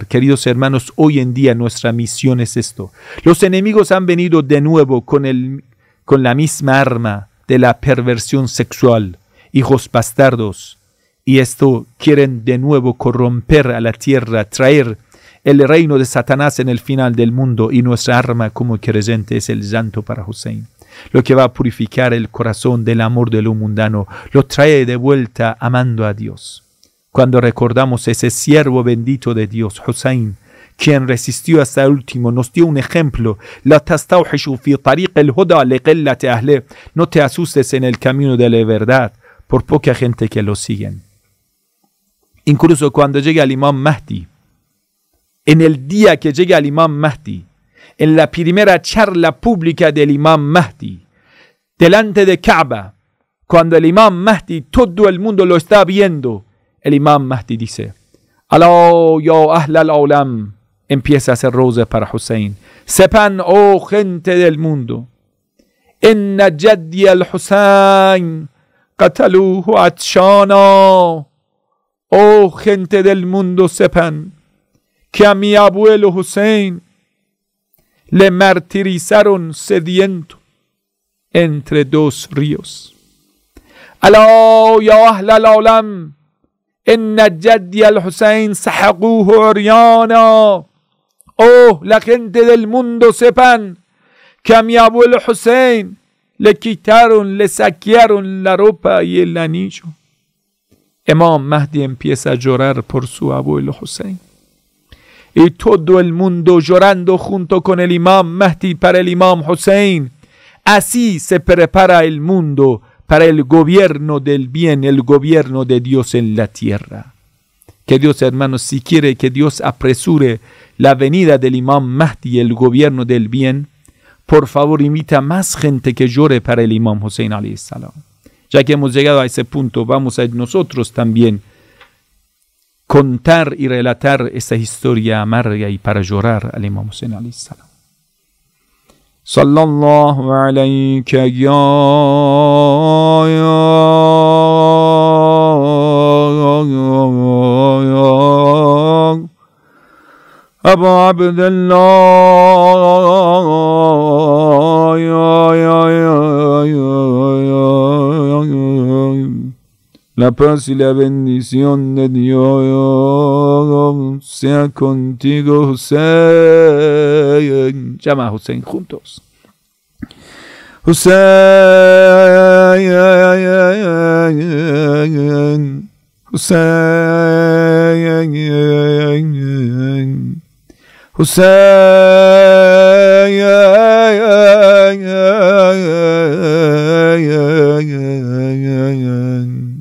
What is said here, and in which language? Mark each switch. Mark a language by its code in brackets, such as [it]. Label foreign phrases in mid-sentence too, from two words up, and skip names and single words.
[es] Queridos hermanos, hoy en día nuestra misión es esto. Los enemigos han venido de nuevo con la misma arma de la perversión sexual, hijos bastardos, y esto quieren de nuevo corromper a la tierra, traer el reino de Satanás en el final del mundo, y nuestra arma como creyente es el llanto para Hussein. Lo que va a purificar el corazón del amor de lo mundano, lo trae de vuelta amando a Dios. Cuando recordamos ese siervo bendito de Dios, Hussein, quien resistió hasta el último, nos dio un ejemplo. [ar] لا تستوحشوا في طريق الهدى لقلة أهله. [es] No te asustes en el camino de la verdad por poca gente que lo siguen. Incluso cuando llega el Imam Mahdi, en el día que llega el Imam Mahdi, en la primera charla pública del Imam Mahdi, delante de Kaaba, cuando el Imam Mahdi, todo el mundo lo está viendo, el Imam Mahdi dice: [ar] ألا يا أهل العالم, [es] empieza a hacer rosa para Hussein. Sepan, oh gente del mundo, [ar] إن جدي الحسين قتلوه عطشانا. [es] Oh gente del mundo, sepan que a mi abuelo Hussein le martirizaron sediento entre dos ríos. [ar] ألا يا أهل العالم، إن جدي الحسين سحقوه عريانا. [es] Oh, la gente del mundo, sepan que a mi abuelo Hussein le quitaron, le saquearon la ropa y el anillo. Imam Mahdi empieza a llorar por su abuelo Hussein. Y todo el mundo llorando junto con el Imam Mahdi para el Imam Hussein. Así se prepara el mundo para el gobierno del bien, el gobierno de Dios en la tierra. Que Dios, hermanos, si quiere que Dios apresure la venida del Imam Mahdi y el gobierno del bien, por favor invita a más gente que llore para el Imam Hussein [ar] عليه السلام. [es] Ya que hemos llegado a ese punto, vamos a nosotros también contar y relatar esta historia amarga y para llorar al Imam Hussein [ar] عليه السلام. صلى الله عليك يا أبو [es] Abdullah La paz y la bendición de Dios sea contigo, Hussein. Llama a Hussein juntos. Hussein, Hussein, Hussein.